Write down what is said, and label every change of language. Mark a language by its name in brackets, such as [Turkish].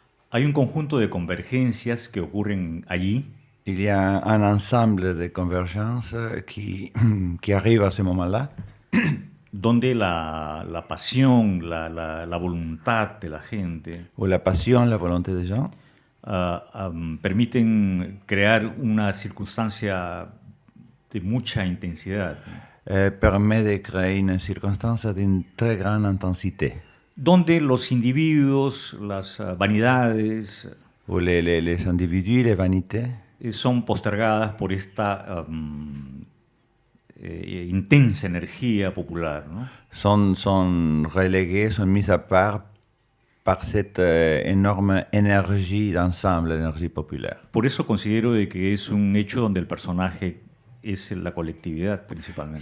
[Spanish] Hay un conjunto de convergencias que ocurren allí. [French] Il y a un ensemble de convergences qui arrive à ce moment-là. [Spanish] Donde la pasión, la voluntad de la gente, [French] o la pasión, la volonté des gens, [Spanish] permiten crear una circunstancia de mucha intensidad. [French] Permet de créer une circonstance d'une très grande intensité. [Spanish] Donde los individuos, las vanidades, [French] o les individus, les vanités, [Spanish] son postergadas por esta intensa energía popular, ¿no? [French] Sont reléguées, sont mises à part par cette énorme énergie d'ensemble, l'énergie populaire. [Spanish] Por eso considero de que es un hecho donde el personaje es la colectividad principalmente.